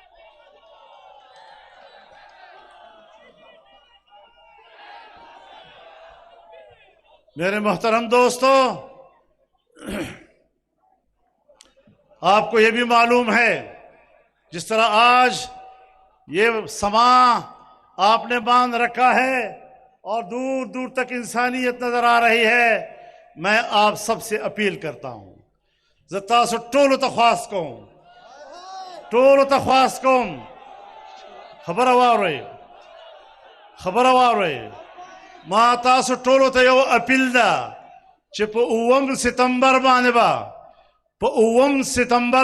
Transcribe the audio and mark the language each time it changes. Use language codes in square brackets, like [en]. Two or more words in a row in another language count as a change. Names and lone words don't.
[ur] میرے محترم دوستو، آپ کو یہ بھی معلوم ہے، جس طرح آج یہ سما آپ نے باندھ رکھا ہے اور دور دور تک انسانیت نظر آ رہی ہے، میں آپ سب سے اپیل کرتا ہوں، [ps] تاسو ټولو ته خواست کوم، ټولو ته خواست کوم، خبره واورئ، ما تاسو ټولو ته یو اپیل ده چې په 9 ستمبر باندې په 9 ستمبر